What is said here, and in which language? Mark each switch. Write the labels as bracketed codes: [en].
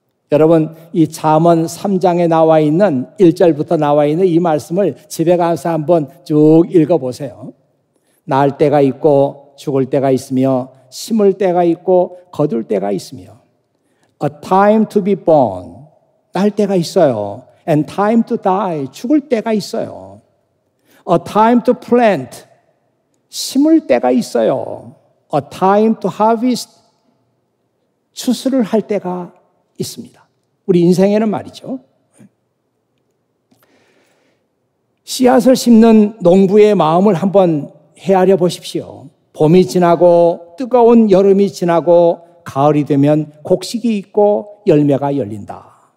[ko] 여러분, 이 잠언 3장에 나와 있는 1절부터 나와 있는 이 말씀을 집에 가서 한번 쭉 읽어보세요. 날 때가 있고 죽을 때가 있으며 심을 때가 있고 거둘 때가 있으며 [en] A time to be born, [ko] 날 때가 있어요. [en] And time to die, [ko] 죽을 때가 있어요. [en] A time to plant, [ko] 심을 때가 있어요. [en] A time to harvest, [ko] 추수를 할 때가 있습니다. 우리 인생에는 말이죠. 씨앗을 심는 농부의 마음을 한번 헤아려 보십시오. 봄이 지나고 뜨거운 여름이 지나고 가을이 되면 곡식이 있고 열매가 열린다.